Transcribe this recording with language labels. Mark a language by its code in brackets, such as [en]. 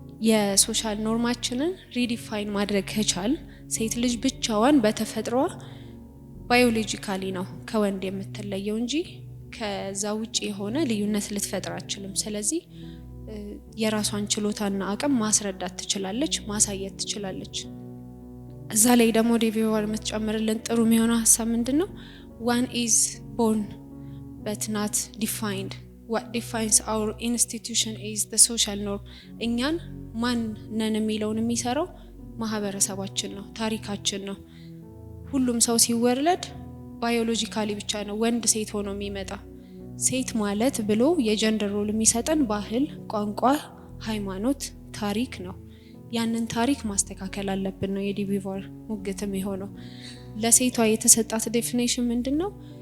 [am] የሶሻል ኖርማችንን ሪዲፋይን ማድረግ ከቻል ሴት ልጅ ብቻዋን በተፈጥሯ ባዮሎጂካሊ ነው ከወንድ የምትለየው እንጂ ከዛ ውጪ የሆነ ልዩነት ልትፈጥር አትችልም። ስለዚህ የራሷን ችሎታና አቅም ማስረዳት ትችላለች፣ ማሳየት ትችላለች። እዛ ላይ ደግሞ ዴቪዋር የምትጨምርልን ጥሩ የሚሆነው ሀሳብ ምንድነው? [en] one is born but not defined. what defines our institution is the social norm. [am] እኛን ማን ነን የሚለውን የሚሰራው ማህበረሰባችን ነው፣ ታሪካችን ነው። ሁሉም ሰው ሲወለድ ባዮሎጂካሊ ብቻ ነው ወንድ ሴት ሆኖ የሚመጣ። ሴት ማለት ብሎ የጀንደር ሮል የሚሰጠን ባህል፣ ቋንቋ፣ ሃይማኖት፣ ታሪክ ነው። ያንን ታሪክ ማስተካከል አለብን ነው የዴቪቫር ሙግትም የሆነው። ለሴቷ የተሰጣት ዴፊኒሽን ምንድነው?